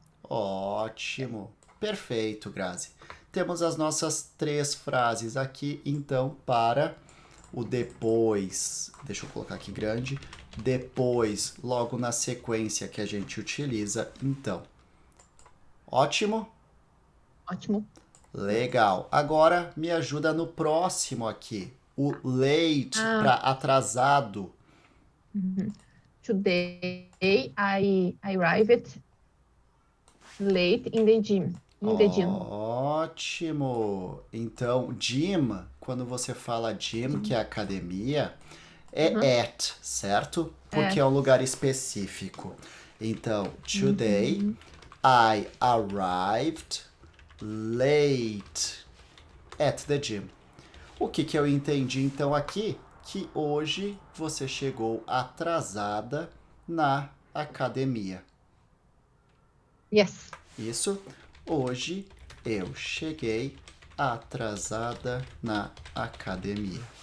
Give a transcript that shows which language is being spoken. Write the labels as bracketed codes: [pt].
[pt] Ótimo. Perfeito, Grazi. Temos as nossas 3 frases aqui, então, para o depois. Deixa eu colocar aqui grande. Depois, logo na sequência que a gente utiliza, então. Ótimo? Ótimo. Legal. Agora me ajuda no próximo aqui. O late para atrasado. [en] Today I arrived late in the gym. [pt] Ótimo. Então, gym, quando você fala gym, que é academia, é at, certo? Porque é um lugar específico. Então, [en] today I arrived late at the gym. [pt] O que eu entendi então aqui? Que hoje você chegou atrasada na academia. [en] Yes. [pt] Isso. Hoje eu cheguei atrasada na academia.